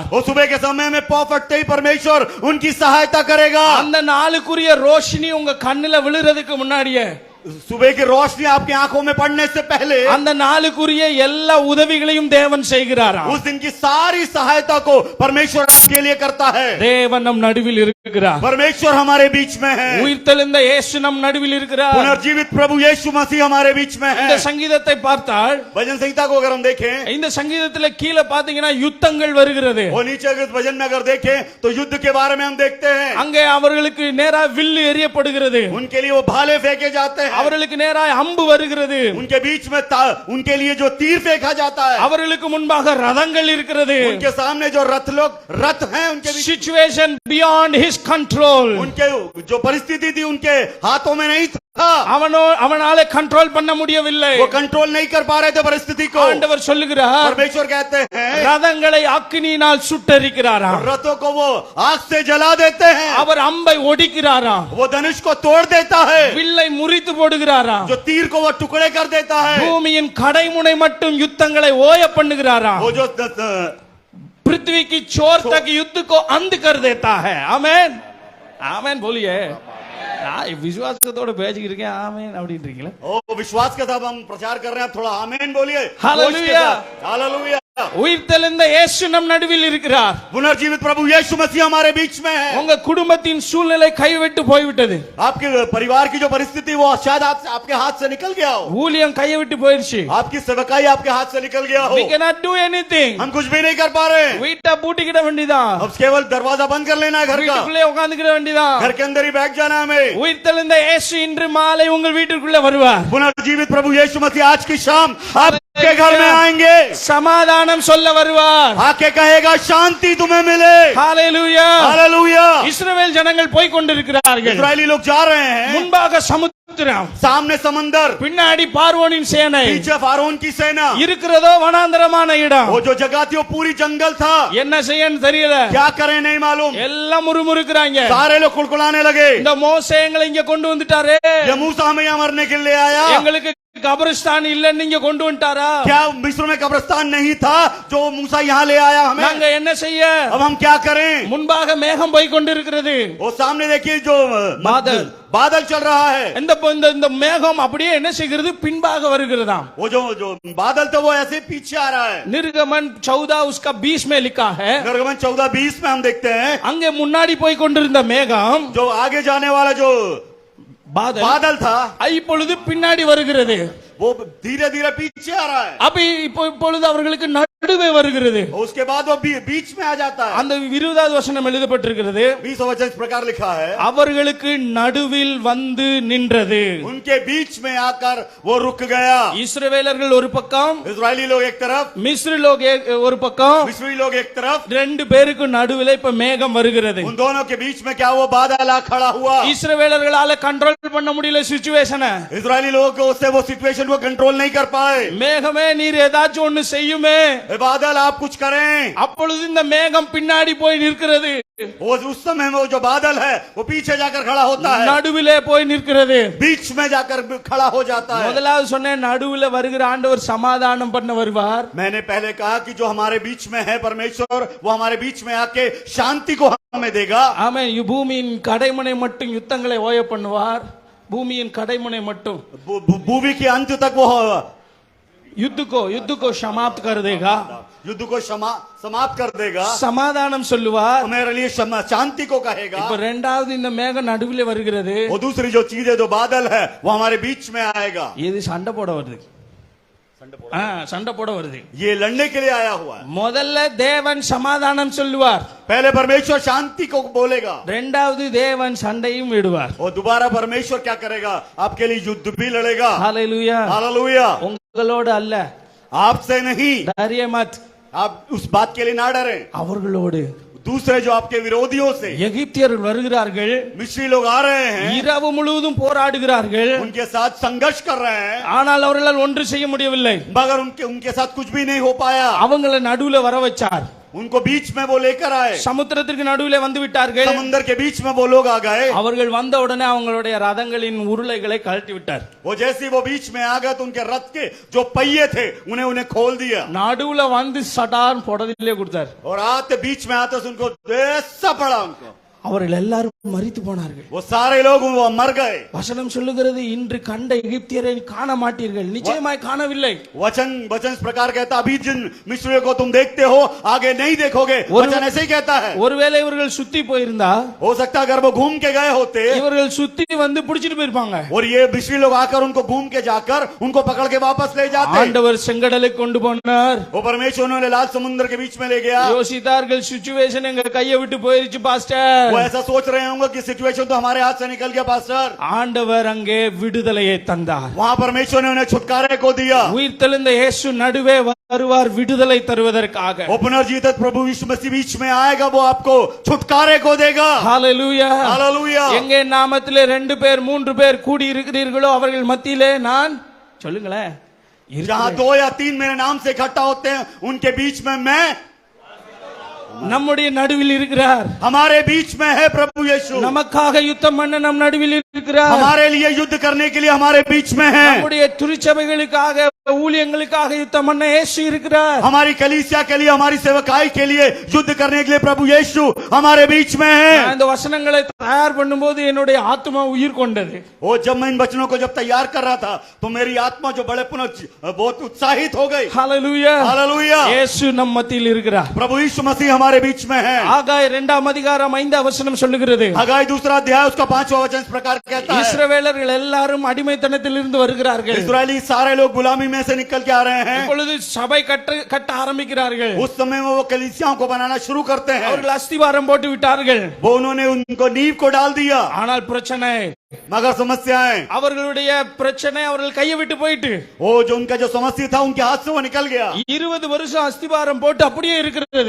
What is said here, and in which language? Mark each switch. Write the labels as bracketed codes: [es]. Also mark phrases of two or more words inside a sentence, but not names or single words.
[hi] वो सुबह के समय में पौ फटते ही परमेश्वर उनकी सहायता करेगा. [ta] அந்த நாளுக்குரிய ரோஷினி உங்க கண்ணுல விழுறதுக்கு முன்னாடியே [hi] सुबह की रोशनी आपकी आंखों में पड़ने से पहले [ta] அந்த நாளுக்குரிய எல்லா உதவிகளையும் தேவன் செய்கிறாராம். [hi] उस दिन की सारी सहायता को परमेश्वर आपके लिए करता है. [ta] தேவன் நம் நடுவில் இருக்கிறார். [hi] परमेश्वर हमारे बीच में है. [ta] உயிர்த்தெழுந்த இயேசு நம் நடுவில் இருக்கிறார். [hi] पुनर्जीवित प्रभु यीशु मसीह हमारे बीच में है. [ta] இந்த சங்கீதத்தை பார்த்தால் [hi] भजन संहिता को अगर हम देखें, [ta] இந்த சங்கீதத்துல கீழே பாத்தீங்கன்னா யுத்தங்கள் வருகிறது. [hi] वो नीचे के भजन में अगर देखें तो युद्ध के बारे में हम देखते हैं. [ta] அங்கே அவர்களுக்கு நேரா வில்லு எறியப்படுகிறது. [hi] उनके लिए वो भाले फेंके जाते हैं. [ta] அவர்களுக்கு நேராய் அம்பு வருகிறது [hi] उनके बीच में उनके लिए जो तीर फेंका जाता है, [ta] அவர்களுக்கு முன்பாக ரதங்கள் இருக்கிறது [hi] उनके सामने जो रथ हैं, उनके बीच [en] situation beyond his control [hi] उनके जो परिस्थिति थी उनके हाथों में नहीं था, [ta] அவனால கண்ட்ரோல் பண்ண முடியவில்லை [hi] वो कंट्रोल नहीं कर पा रहे थे परिस्थिति को। [ta] ஆண்டவர் சொல்லுகிறார் [hi] परमेश्वर कहते हैं [ta] ரதங்களை அக்கினியினால் சுட்டெரிக்கிறாராம் [hi] रथों को वो आग से जला देते हैं, [ta] அவர் அம்பை ஒடிக்கிறாராம் [hi] वो धनुष को तोड़ देता है, [ta] வில்லை முறித்து போடுகிறாராம் [hi] जो तीर को वो टुकड़े कर देता है, [ta] பூமியின் கடைமுனை மட்டும் யுத்தங்களை ஓய பண்ணுகிறாராம் [hi] वो जो पृथ्वी की छोर तक युद्ध को अंत कर देता है। आमेन आमेन बोलिए। [ta] விசுவாசத்தோட பேசிக்கிட்டு இருக்கேன் ஆமென் அப்படின்றீங்களா? [hi] ओ विश्वास के साथ हम प्रचार कर रहे हैं, थोड़ा आमेन बोलिए। हालेलुया हालेलुया। [ta] உயிர்த்தெழுந்த இயேசு நம் நடுவில் இருக்கிறார்। [hi] पुनर्जीवित प्रभु यीशु मसीह हमारे बीच में है। [ta] உங்க குடும்பத்தின் சூழ்நிலை கைவிட்டு போய்விட்டது, [hi] आपके परिवार की जो परिस्थिति वो शायद आपके हाथ से निकल गया हो, [ta] ஊழியம் கைவிட்டு போயிடுச்சு, [hi] आपकी सेवकाई आपके हाथ से निकल गया हो, [en] we cannot do anything, [hi] हम कुछ भी नहीं कर पा रहे, [ta] வீட்டை பூட்டிக்கிட வேண்டியதான், [hi] अब केवल दरवाजा बंद कर लेना है घर का, [ta] வீட்டுக்குள்ளே உட்கார்ந்துக்கிட வேண்டியதான்। [hi] घर के अंदर ही बैठ जाना हमें। [ta] உயிர்த்தெழுந்த இயேசு இன்று மாலை உங்கள் வீட்டுக்குள்ளே வருவார்। [hi] पुनर्जीवित प्रभु यीशु मसीह आज की शाम आपके घर में आएंगे, [ta] சமாதானம் சொல்ல வருவார், [hi] आके कहेगा शांति तुम्हें मिले। हालेलुया हालेलुया। [ta] இஸ்ரவேல் ஜனங்கள் போய் கொண்டிருக்கிறார்கள், [hi] इस्राएली लोग जा रहे हैं, [ta] முன்பாக சமுத்திரம், [hi] सामने समंदर, [ta] பின்னாடி பார்வோனின் சேனை, [hi] पीछे फारोन की सेना, [ta] இருக்கிறதோ வனாந்தரமான இடம், [hi] वो जो जगह थी वो पूरी जंगल था, [ta] என்ன செய்யன்னு தெரியல, [hi] क्या करें नहीं मालूम, [ta] எல்லாம் முறுமுறுக்குறாங்க। [hi] सारे लोग कुड़कुड़ाने लगे, [ta] இந்த மோசே எங்களை இங்க கொண்டு வந்துட்டாரே, [hi] ये मूसा हमें यहाँ मरने के लिए आया, [ta] எங்களுக்கு கபரிஸ்தான் இல்லன்னு இங்க கொண்டு வந்துட்டாரா, [hi] क्या मिस्र में कब्रिस्तान नहीं था जो मूसा यहाँ ले आया हमें, [ta] நாங்க என்ன செய்ய? [hi] अब हम क्या करें? [ta] முன்பாக மேகம் போய் கொண்டிருக்கிறது, [hi] वो सामने देखिए जो बादल चल रहा है, [ta] இந்த மேகம் அப்படியே என்ன செய்கிறது? பின்பாக வருகிறதாம்। [hi] वो जो बादल था वो ऐसे पीछे आ रहा है। निर्गमन 14 उसका 20 में लिखा है, निर्गमन 14:20 में हम देखते हैं, [ta] அங்கே முன்னாடி போய் கொண்டிருந்த மேகம், [hi] जो आगे जाने वाला जो बादल था, [ta] இப்பொழுது பின்னாடி வருகிறது, [hi] वो धीरे धीरे पीछे आ रहा है, [ta] அப்ப இப்பொழுது அவர்களுக்கு நடுவே வருகிறது। [hi] उसके बाद वो बीच में आ जाता है। [ta] அந்த 20வது வசனம் எழுதப்பட்டிருக்கிறது, [hi] 20 वचन इस प्रकार लिखा है, [ta] அவர்களுக்கு நடுவில் வந்து நின்றது, [hi] उनके बीच में आकर वो रुक गया। [ta] இஸ்ரவேலர்கள் ஒரு பக்கம், [hi] इस्राएली लोग एक तरफ, [ta] மிஸ்ரி लोग ஒரு பக்கம், [hi] मिस्री लोग एक तरफ, [ta] ரெண்டு பேருக்கு நடுவில் இப்ப மேகம் வருகிறது। [hi] उन दोनों के बीच में क्या वो बादल आ खड़ा हुआ। [ta] இஸ்ரவேலர்களால கண்ட்ரோல் பண்ண முடியல சிச்சுவேஷனை, [hi] इस्राएली लोगों को उससे वो सिचुएशन वो कंट्रोल नहीं कर पाए। [ta] மேகமே நீர் ஏதாச்சும் ஒன்னு செய்யுமே, [hi] बादल आप कुछ करें। [ta] அப்பொழுது இந்த மேகம் பின்னாடி போய் நிற்கிறது, [hi] वो उस समय में वो जो बादल है वो पीछे जाकर खड़ा होता है, [ta] நடுவிலே போய் நிற்கிறது, [hi] बीच में जाकर खड़ा हो जाता है। [ta] முதலாவது சொன்னேன், நடுவுல வருகிற ஆண்டவர் சமாதானம் பண்ண வருவார்। [hi] मैंने पहले कहा कि जो हमारे बीच में है परमेश्वर, वो हमारे बीच में आके शांति को हमें देगा। [ta] ஆமென்। பூமியின் கடைமுனை மட்டும் யுத்தங்களை ஓய பண்ணுவார், பூமியின் கடைமுனை மட்டும் [hi] भूमि के अंत तक वो युद्ध को समाप्त कर देगा, युद्ध को समाप्त कर देगा, [ta] சமாதானம் சொல்லுவார், [hi] मेरे लिए शांति को कहेगा। [ta] இப்ப ரெண்டாவது இந்த மேகம் நடுவிலே வருகிறது, [hi] वो दूसरी जो चीज है जो बादल है वो हमारे बीच में आएगा। [ta] இது சண்டை போட வருது, சண்டை போட வருது, [hi] ये लड़ने के लिए आया हुआ है। [ta] முதல்ல தேவன் சமாதானம் சொல்லுவார், [hi] पहले परमेश्वर शांति को बोलेगा, [ta] ரெண்டாவது தேவன் சண்டையும் விடுவார்। [hi] और दोबारा परमेश्वर क्या करेगा? आपके लिए युद्ध भी लड़ेगा। हालेलुया। हालेलुया। [ta] உங்களோடு அல்ல, [hi] आपसे नहीं, डरिए मत, आप उस बात के लिए ना डरें, [ta] அவர்களோடு, [hi] दूसरे जो आपके विरोधियों से [ta] எகிப்தியர்கள் வருகிறார்கள், [hi] मिस्री लोग आ रहे हैं, [ta] இரவு முழுவதும் போராடுகிறார்கள், [hi] उनके साथ संघर्ष कर रहे हैं, [ta] ஆனால் அவர்களால் ஒன்று செய்ய முடியவில்லை, [hi] मगर उनके साथ कुछ भी नहीं हो पाया। [ta] அவங்களை நடுவுல வர வச்சார், [hi] उनको बीच में वो लेकर आए, [ta] சமுத்திரத்திற்கு நடுவிலே வந்து விட்டார்கள், [hi] समुद्र के बीच में वो लोग आ गए। [ta] அவர்கள் வந்த உடனே அவங்களுடைய ரதங்களின் உருளைகளை கழட்டி விட்டார், [hi] वो जैसे वो बीच में आ गए तो उनके रथ के जो पहिए थे उन्हें खोल दिया, [ta] நடுவுல வந்து சடான் புடதிலே கொடுத்தார், [hi] और आते बीच में आते उनको ऐसा पड़ा, उनको [ta] அவர்கள் எல்லாரும் மரித்து போனார்கள், [hi] वो सारे लोग वो मर गए। [ta] வசனம் சொல்லுகிறது, இன்று கண்ட எகிப்தியரை காண மாட்டீர்கள், நிச்சயமாய் காணவில்லை। [hi] वचन इस प्रकार कहता, अभी जिन मिस्रियों को तुम देखते हो आगे नहीं देखोगे। वचन ऐसे ही कहता है। [ta] ஒருவேளை இவர்கள் சுத்தி போயிருந்தா, [hi] हो सकता है अगर वो घूम के गए होते, [ta] இவர்கள் சுத்தி வந்து புடிச்சிட்டு போயிருப்பாங்க, [hi] और ये मिस्री लोग आकर उनको घूम के जाकर उनको पकड़ के वापस ले जाते। [ta] ஆண்டவர் செங்கடலை கொண்டு போனார், [hi] वो परमेश्वर उन्होंने लाल समुद्र के बीच में ले गया। [ta] யோசித்தார்கள், சிச்சுவேஷன் எங்க கையை விட்டு போயிருச்சு பாஸ்டர், [hi] वो ऐसा सोच रहे होंगे कि सिचुएशन तो हमारे हाथ से निकल गया पास्टर। [ta] ஆண்டவர் அங்கே விடுதலையை தந்தார். [hi] वहां परमेश्वर ने उन्हें छुटकारे को दिया। [ta] உயிர்த்தெழுந்த இயேசு நடுவே வருவார் விடுதலை தருவதற்காக. [hi] वो पुनर्जीवित प्रभु यीशु मसीह बीच में आएगा, वो आपको छुटकारे को देगा। [ta] ஹalleluya. [hi] हालेलुया। [ta] எங்கே நாமத்திலே 2 பேர் 3 பேர் கூடி இருக்கிறீர்களோ அவர்கள் மத்தியிலே நான் சொல்லுங்களேன் [hi] जहां 2 या 3 मेरे नाम से इकट्ठा होते हैं उनके बीच में मैं, [ta] நம்முடைய நடுவில் இருக்கிறார். [hi] हमारे बीच में है प्रभु यीशु। [ta] நமக்காக யுத்தம் பண்ண நம் நடுவில் இருக்கிறார். [hi] हमारे लिए युद्ध करने के लिए हमारे बीच में है। [ta] நம்முடைய திருச்சபைகளுக்காக ஊழியங்களுக்காக யுத்தம் பண்ண இயேசு இருக்கிறார். [hi] हमारी कलीसिया के लिए, हमारी सेवकाई के लिए युद्ध करने के लिए प्रभु यीशु हमारे बीच में है। [ta] நான் இந்த வசனங்களை தயார் பண்ணும்போது என்னுடைய ஆத்மா உயிர் கொண்டது. [hi] वो जब मैं इन वचनों को जब तैयार कर रहा था तो मेरी आत्मा जो बड़े बहुत उत्साहित हो गई। [ta] ஹalleluya. [hi] हालेलुया। [ta] இயேசு நம் மத்தியில் இருக்கிறார். [hi] प्रभु यीशु मसीह हमारे बीच में है। [ta] ஆகாய் 2ஆம் அதிகாரம் 5ஆம் வசனம் சொல்லுகிறது. [hi] हगाई 2 अध्याय उसका 5वां वचन इस प्रकार कहता है, [ta] இஸ்ரவேலர்கள் எல்லாரும் அடிமைத்தனத்திலிருந்து வருகிறார்கள். [hi] इस्राएली सारे लोग गुलामी में से निकल के आ रहे हैं। [ta] இப்பொழுது சபை கட்ட ஆரம்பிக்கிறார்கள். [hi] उस समय में वो कलीसियाओं को बनाना शुरू करते हैं। [ta] அவர்கள் அஸ்திவாரம் போட்டு விட்டார்கள். [hi] वो उन्होंने उनको नींव को डाल दिया, [ta] ஆனால் பிரச்சனை, [hi] मगर समस्याएं, [ta] அவர்களுடைய பிரச்சனை அவர்கள் கையை விட்டு போயிட்டு [hi] वो जो उनका जो समस्या था उनके हाथ से वो निकल गया। [ta] 20 வருஷம் அஸ்திவாரம் போட்டு அப்படியே இருக்கிறது.